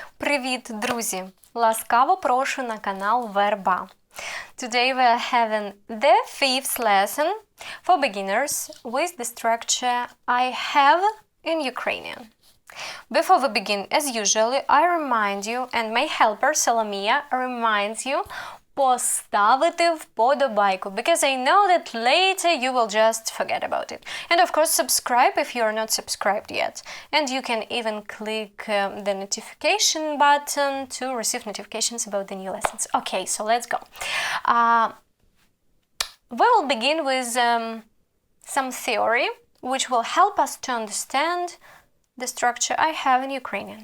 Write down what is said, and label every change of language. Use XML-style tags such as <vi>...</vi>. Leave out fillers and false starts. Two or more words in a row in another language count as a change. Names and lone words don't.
<uk>Привіт, друзі! Ласкаво прошу на канал VERBA.</uk> <en>Today we are having the fifth lesson for beginners with the structure I have in Ukrainian. Before we begin, as usual, I remind you, and my helper Solomia reminds you,</en> <uk>поставити вподобайку,</uk> <en>because I know that later you will just forget about it. And of course, subscribe if you are not subscribed yet. And you can even click the notification button to receive notifications about the new lessons. Okay, so let's go. We will begin with some theory which will help us to understand the structure I have in Ukrainian.</en>